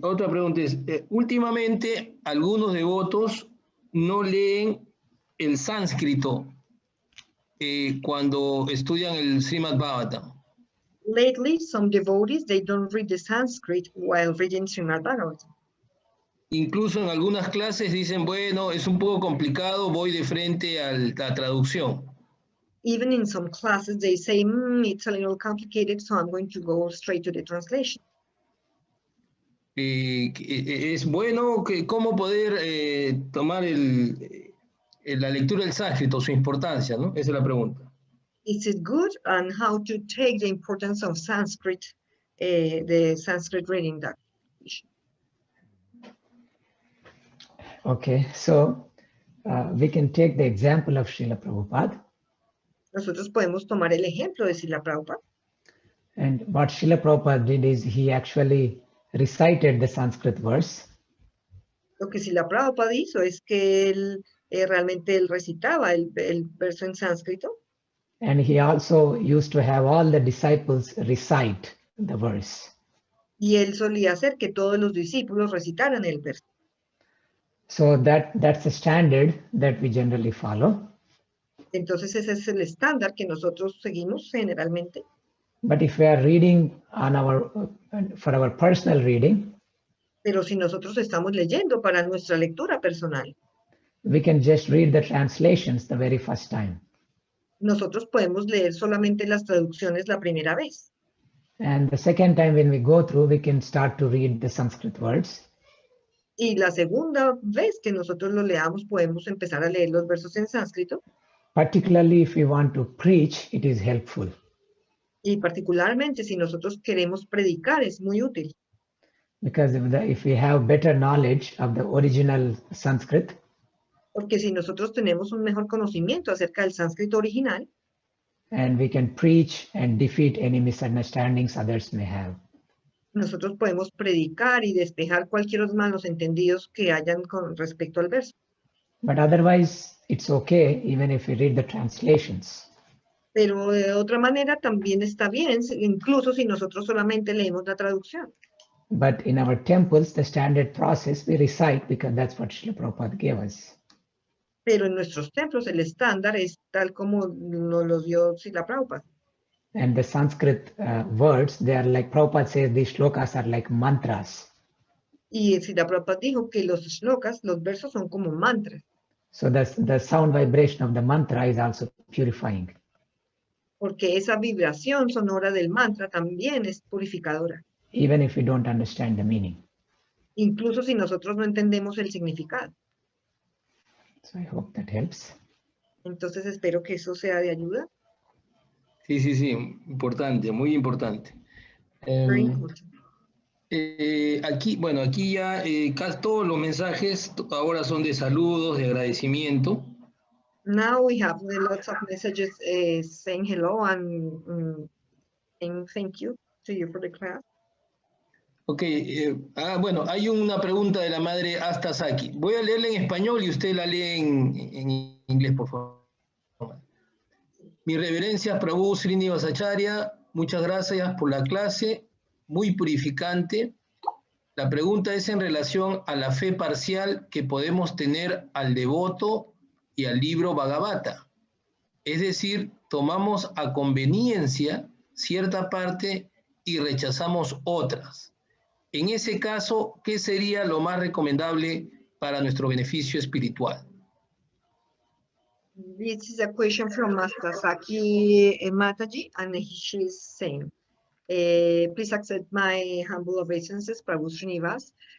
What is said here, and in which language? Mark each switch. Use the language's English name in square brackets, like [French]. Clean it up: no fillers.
[Spanish] Otra pregunta es, últimamente algunos devotos no leen el sánscrito cuando estudian el Srimad Bhagavatam. [English] Lately, some devotees, they don't read the Sanskrit while reading Srimad Bhagavatam. [Spanish] Incluso en algunas clases dicen, bueno, es un poco complicado, voy de frente a la traducción. [English] Even in some classes, they say, it's a little complicated, so I'm going to go straight to the translation. [Spanish] Es bueno, ¿cómo poder tomar la lectura del sánscrito, su importancia, ¿no? Esa es la pregunta. [English] Is it good, and how to take the importance of Sanskrit, the Sanskrit reading that? Okay, so we can take the example of Srila Prabhupada. [Spanish] Nosotros podemos tomar el ejemplo de Srila Prabhupada. [English] And what Srila Prabhupada did is he actually recited the Sanskrit verse. [Spanish] Lo que Srila Prabhupada hizo es que él realmente él recitaba el verso en sánscrito. [English] And he also used to have all the disciples recite the verse. [Spanish] Y él solía hacer que todos los discípulos recitaran el verso. [English] So that's the standard that we generally follow. [Spanish] Entonces ese es el estándar que nosotros seguimos generalmente. [English] But if we are reading on for our personal reading, [Spanish] Pero si nosotros estamos leyendo para nuestra lectura personal, [English] we can just read the translations the very first time. [Spanish] nosotros podemos leer solamente las traducciones la primera vez. [English] And the second time when we go through, we can start to read the Sanskrit words. [Spanish] Y la segunda vez que nosotros lo leamos, podemos empezar a leer los versos en sánscrito. [English] Particularly if we want to preach, it is helpful. [Spanish] Y particularmente si nosotros queremos predicar, es muy útil. [English] Because if we have better knowledge of the original Sanskrit, [Spanish] Porque si nosotros tenemos un mejor conocimiento acerca del sánscrito original, [English] and we can preach and defeat any misunderstandings others may have. [Spanish] nosotros podemos predicar y despejar cualquier malos entendidos que hayan con respecto al verso. [English] But otherwise, it's okay even if we read the translations. [Spanish] Pero de otra manera también está bien, incluso si nosotros solamente leemos la traducción. [English] But in our temples, the standard process, we recite because that's what Srila Prabhupada gave us. [Spanish] Pero en nuestros templos el estándar es tal como nos lo dio Srila Prabhupada. [English] And the Sanskrit words, they are like, Prabhupada says these shlokas are like mantras. [Spanish] Y Srila Prabhupada dijo que los shlokas, los versos son como mantras. [English] So the sound vibration of the mantra is also purifying. [Spanish] Porque esa vibración sonora del mantra también es purificadora. [English] Even if we don't understand the meaning. [Spanish] Incluso si nosotros no entendemos el significado. [English] So I hope that helps. [Spanish] Entonces espero que eso sea de ayuda. Sí, importante, muy importante. [English] Very important. [Spanish] Aquí ya casi todos los mensajes ahora son de saludos, de agradecimiento. [English] Now we have lots of messages saying hello and thank you to you for the class. [Spanish] Ok, hay una pregunta de la madre Asta Saki. Voy a leerla en español y usted la lee en inglés, por favor. Mi reverencia, Prabhu Srinivas Acharya, muchas gracias por la clase, muy purificante. La pregunta es en relación a la fe parcial que podemos tener al devoto y al libro Bhagavata. Es decir, tomamos a conveniencia cierta parte y rechazamos otras. En ese caso, ¿qué sería lo más recomendable para nuestro beneficio espiritual? [English] This is a question from Master Saki Mataji, and she's saying, please accept my humble obeisances, Prabhu Srinivas.